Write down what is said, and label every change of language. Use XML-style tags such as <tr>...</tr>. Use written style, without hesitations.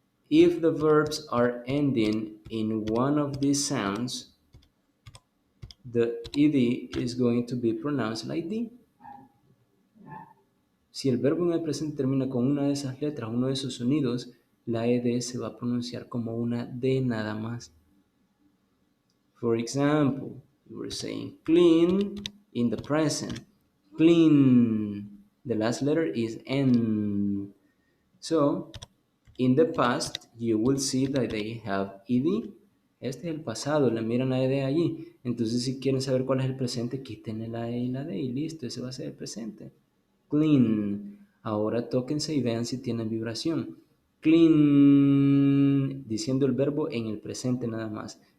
<en>If the verbs are ending in one of these sounds, the ed is going to be pronounced like D.</en> <es>Si el verbo en el presente termina con una de esas letras, uno de esos sonidos, la ed se va a pronunciar como una D nada más.</es> <en>For example, we were saying clean in the present. Clean. The last letter is N. So, in the past, you will see that they have ed.</en> <es>Este es el pasado, le miran la ed allí. Entonces, si quieren saber cuál es el presente, quítenle la e y la d y listo, ese va a ser el presente. Clean. Ahora tóquense y vean si tienen vibración. Clean, diciendo el verbo en el presente nada más.</es>